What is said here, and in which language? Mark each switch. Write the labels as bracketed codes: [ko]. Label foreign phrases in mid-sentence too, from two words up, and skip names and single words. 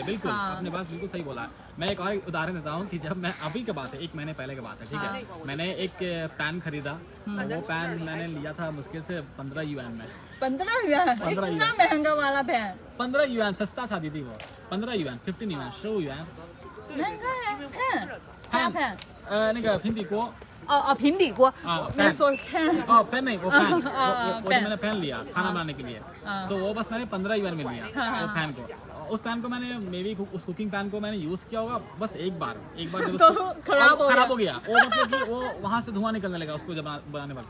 [hi] बिल्कुल, आपने बात बिल्कुल सही बोला। मैं एक और उदाहरण देता हूँ कि जब मैं अभी की बात है, 1 महीने पहले की बात है, ठीक है। मैंने एक पैन खरीदा, वो पैन मैंने लिया था मुश्किल से 15 युआन में। 15 युआन? इतना महंगा वाला पैन? 15 युआन, सस्ता था दीदी वो। 15 युआन, 15 युआन, 15 युआन महंगा है। पैन [zh] 那个平底锅 [hi] 平底锅 मैं सोच पैन नहीं, वो पैन मैंने पैन लिया खाना बनाने के लिए, तो वो बस मैंने 15 युआन में लिया वो पैन को। उस पैन को मैंने उस [en] cooking pan [hi] को मैंने यूज किया होगा बस एक बार जब तो खराब हो गया, वो मतलब कि वो वहाँ से धुआं निकलने लगा उसको जब बनाने वक्त।